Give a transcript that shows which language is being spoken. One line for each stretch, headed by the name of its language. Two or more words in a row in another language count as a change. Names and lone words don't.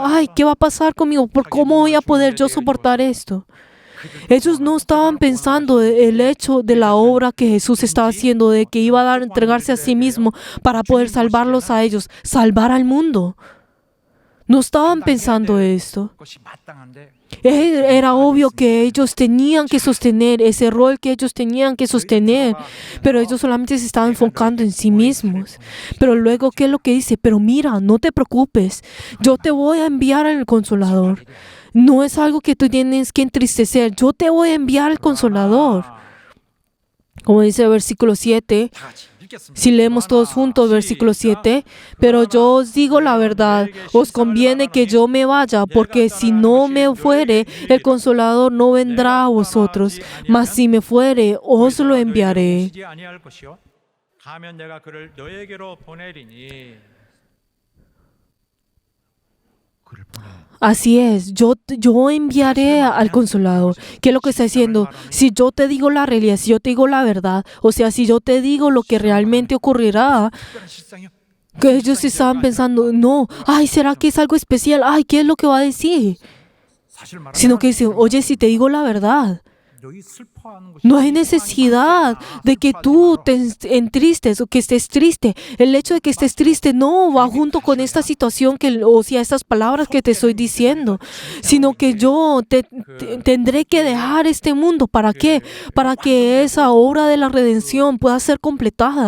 Spanish: Ay, ¿qué va a pasar conmigo? ¿Cómo voy a poder yo soportar esto? Ellos no estaban pensando el hecho de la obra que Jesús estaba haciendo, de que iba a entregarse a sí mismo para poder salvarlos a ellos, salvar al mundo. No estaban pensando esto.
Korean: 것이 마땅한데
Spanish: Era obvio que ellos tenían que sostener ese rol que ellos tenían que sostener, pero ellos solamente se estaban enfocando en sí mismos. Pero luego, ¿qué es lo que dice? Pero mira, no te preocupes, yo te voy a enviar al Consolador. No es algo que tú tienes que entristecer, yo te voy a enviar al Consolador. Como dice el versículo 7,
Korean: 다 같이 읽겠습니다.
Spanish: si leemos todos juntos, versículo 7, pero yo os digo la verdad, os conviene que yo me vaya, porque si no me fuere, el Consolador no vendrá a vosotros, mas si me fuere, os lo enviaré.
Korean: 오시지 아니할 것이요 가면 내가 그를 너에게로 보내리니 그를 보내
Spanish: Así es, yo enviaré al Consolador. ¿Qué es lo que está diciendo? Si yo te digo la realidad, si yo te digo la verdad, o sea, si yo te digo lo que realmente ocurrirá,
Korean: 특별한 실상이요
Spanish: que ellos estaban pensando, no, ay, ¿será que es algo especial? Ay, ¿qué es lo que va a decir?
Korean: 사실 말하면
Spanish: Sino que dicen, oye, si te digo la verdad,
Korean: 너희 슬퍼하는 것이
Spanish: no hay necesidad de que tú te entristes o que estés triste. El hecho de que estés triste no va junto con esta situación, o sea, estas palabras que te estoy diciendo, sino que yo tendré que dejar este mundo. ¿Para qué? Para que esa obra de la redención pueda ser completada.